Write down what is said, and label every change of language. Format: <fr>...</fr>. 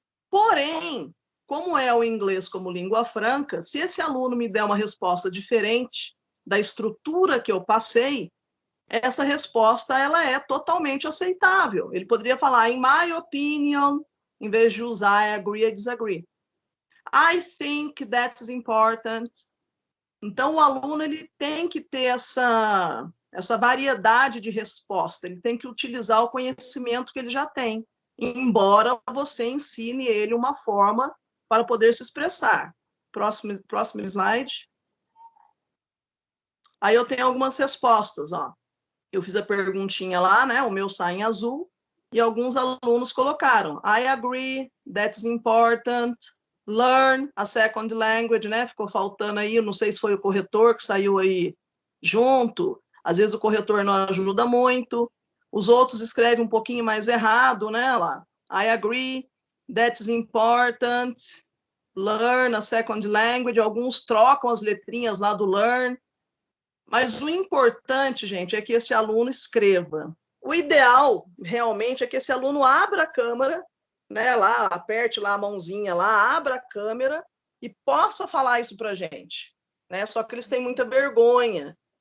<pt>Porém, como é o inglês como língua franca, se esse aluno me der uma resposta diferente da estrutura que eu passei, essa resposta ela é totalmente aceitável. Ele poderia falar</pt> <en>in my opinion,</en> <pt>em vez de usar</pt> <en>I agree</en> <pt>e disagree.</pt> <en>I think that's important.</en> <pt>Então, o aluno ele tem que ter essa variedade de resposta, ele tem que utilizar o conhecimento que ele já tem, embora você ensine ele uma forma para poder se expressar. Próximo slide. Aí eu tenho algumas respostas, ó. Eu fiz a perguntinha lá, né? O meu sai em azul, e alguns alunos colocaram</pt> <en>I agree, that's important. Learn a second language,</en> <pt>né? Ficou faltando aí, não sei se foi o corretor que saiu aí junto. Às vezes o corretor não ajuda muito. Os outros escrevem um pouquinho mais errado, né? Lá,</pt> <en>I agree, that's important. Learn a second language.</en> <pt>Alguns trocam as letrinhas lá do learn. Mas o importante, gente, é que esse aluno escreva. O ideal, realmente, é que esse aluno abra a câmera, né, lá, aperte lá a mãozinha lá, abra a câmera e possa falar isso para a gente, né? Só que eles têm muita vergonha.</pt>